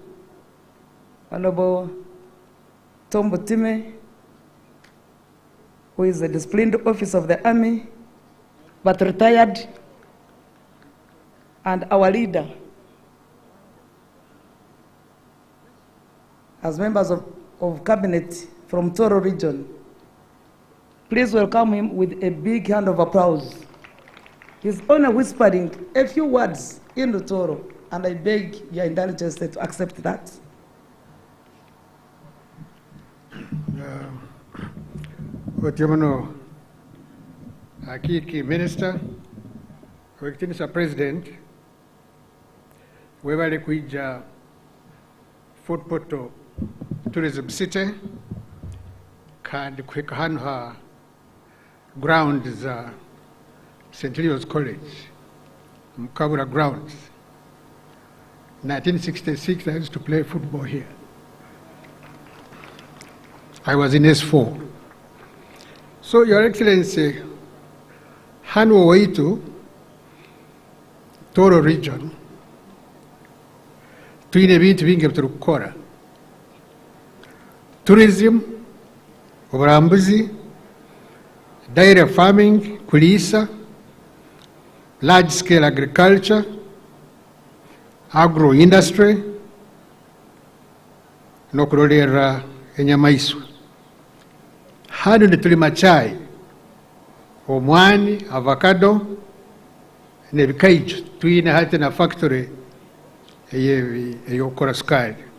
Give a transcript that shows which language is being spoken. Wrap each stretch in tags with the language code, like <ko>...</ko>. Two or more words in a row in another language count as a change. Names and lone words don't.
<en>Honorable Tom Butime, who is a disciplined officer of the Army, but retired, and our leader, as members of cabinet from Toro region. Please welcome him with a big hand of applause. He's only whispering a few words in the Toro, and I beg your indulgence to accept that.</en> <ttj>Otiomano Akiki Minister, Mr. President, webale kuija Fort Portal Tourism City, kandi kwekahanha grounds St.</ttj> <en>Leo's College, Mkabura grounds. 1966, I used to play football here. I was in S4. So, Your Excellency,</en> <ttj>Hanwo Waitu, Toro region, tuine bintu bingi turukora.</ttj> <en>Tourism, uburambuzi, dairy farming, kulisa, large-scale agriculture, agro-industry,</en> <ttj>n'okulolera enyamaiswa. Hano nitulima chai, omwani, avocado, n'ebikaijo. Tuyina hati na factory eyokora sukali.</ttj>